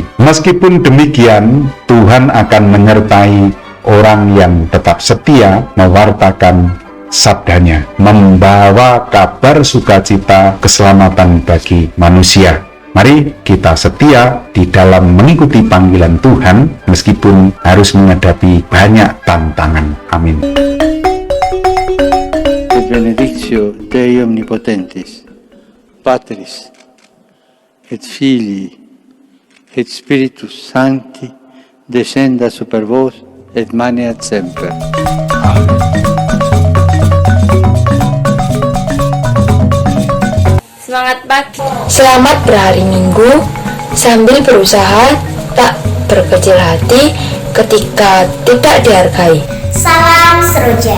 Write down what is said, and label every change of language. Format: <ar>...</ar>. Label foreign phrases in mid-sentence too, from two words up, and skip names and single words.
<id>Meskipun demikian, Tuhan akan menyertai orang yang tetap setia mewartakan sabdanya, membawa kabar sukacita keselamatan bagi manusia. Mari kita setia di dalam mengikuti panggilan Tuhan meskipun harus menghadapi banyak tantangan. Amin.</id> <la>Benedictio Dei Omnipotentis, Patris et Filii et Spiritus Sancti, descenda super vos et maneat semper.</la> <id>Semangat pagi. Selamat berhari Minggu. Sambil berusaha tak berkecil hati ketika tidak dihargai. Salam seroja.</id>